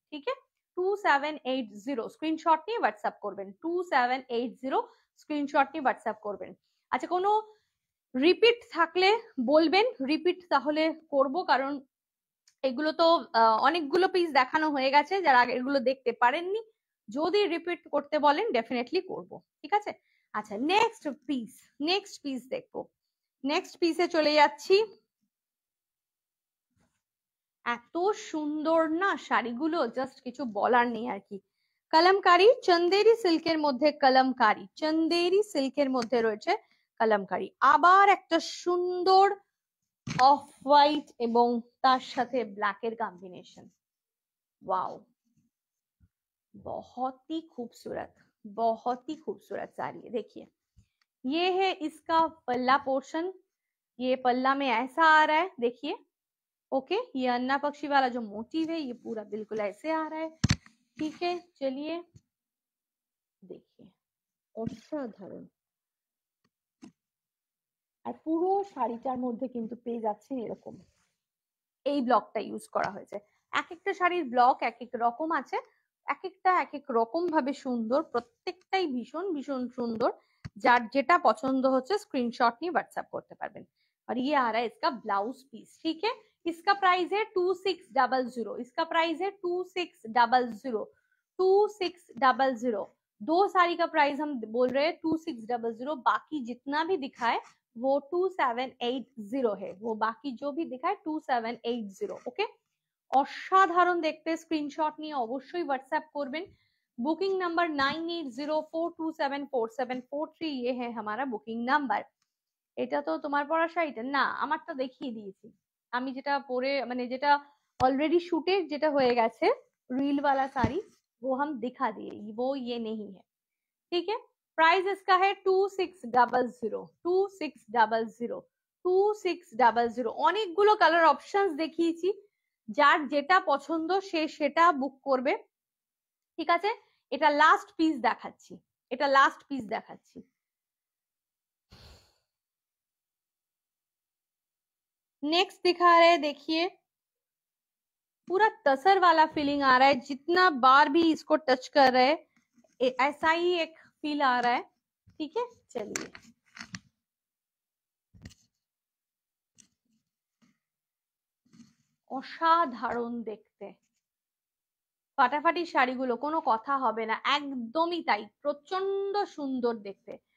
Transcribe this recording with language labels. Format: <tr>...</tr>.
<hi>ठीक है,</hi> <bn>2780 স্ক্রিনশট নিয়ে হোয়াটসঅ্যাপ করবেন, 2780 স্ক্রিনশট নিয়ে হোয়াটসঅ্যাপ করবেন। আচ্ছা, কোনো রিপিট থাকলে বলবেন, রিপিট তাহলে করব, কারণ এগুলো তো অনেকগুলো পিস দেখানো হয়ে গেছে, যারা আগে এগুলো দেখতে পারেননি যদি রিপিট করতে বলেন ডেফিনেটলি করব। ঠিক আছে, আচ্ছা নেক্সট পিস দেখবো। নেক্সট পিসে চলে যাচ্ছি। এত সুন্দর না শাড়িগুলো, জাস্ট কিছু বলার নেই আর কি। কলমকারি চন্দেরি সিল্কের মধ্যে, কলমকারি চন্দেরি সিল্কের মধ্যে রয়েছে কলমকারি, আবার একটা সুন্দর অফ হোয়াইট এবং তার সাথে ব্ল্যাক এর কম্বিনেशन।</bn> <hi>वाओ, बहुत ही खूबसूरत, बहुत ही खूबसूरत साड़ी है। देखिए ये है इसका पल्ला पोर्शन, ये पल्ला में ऐसा आ रहा है, देखिए ओके। ये अन्ना पक्षी वाला जो मोटिव है ये पूरा बिल्कुल ऐसे आ रहा है। ठीक है, चलिए देखिए</hi> <bn>অসাধারণ। আর পুরো শাড়িটার মধ্যে কিন্তু পেয়ে যাচ্ছেন এরকম এই ব্লকটা ইউজ করা হয়েছে। এক একটা শাড়ির ব্লক এক এক রকম আছে, এক একটা এক এক রকম ভাবে সুন্দর, প্রত্যেকটাই ভীষণ ভীষণ সুন্দর। যার যেটা পছন্দ হচ্ছে স্ক্রিনশট নিয়ে হোয়াটসঅ্যাপ করতে পারবেন।</bn> <hi>और ये आ रहा है इसका ब्लाउज पीस। ठीक है, इसका प्राइस है 2600, इसका प्राइस है 2600, 2600। दो साड़ी का प्राइस हम बोल रहे हैं 2600, बाकी जितना भी दिखाए वो 2780 है, वो बाकी जो भी दिखाए 2780।</hi> <bn>ओके, অসাধারণ দেখতে, স্ক্রিনশট নিয়ে অবশ্যই হোয়াটসঅ্যাপ করবেন। বুকিং নাম্বার 9804274743,</bn> <hi>ये है हमारा</hi> <bn>বুকিং নাম্বার। এটা তো তোমার পরা শাড়িটা না, আমারটা দেখিয়ে দিয়েছি আমি, যেটা পরে মানে যেটা অলরেডি শুটে যেটা হয়ে গেছে</bn> <hi>रील वाला साड़ी वो हम दिखा दिए, वो ये नहीं है। ठीक है, प्राइस इसका है 2600, 2600, 2600।</hi> <bn>অনেকগুলো কালার অপশনস দেখিয়েছি, যার যেটা পছন্দ সে সেটা বুক করবে। ঠিক আছে, এটা লাস্ট পিস দেখাচ্ছি, এটা লাস্ট পিস দেখাচ্ছি।</bn> <hi>नेक्स्ट दिखा रहे हैं, देखिए पूरा तसर वाला फीलिंग आ रहा है, जितना बार भी इसको टच कर रहे हैं ऐसा ही एक फील आ रहा है। ठीक है, चलिए</hi> <bn>অসাধারণ দেখতে ফাটাফাটি শাড়িগুলো, কোনো কথা হবে না, একদমই তাই, প্রচন্ড সুন্দর দেখতে।</bn>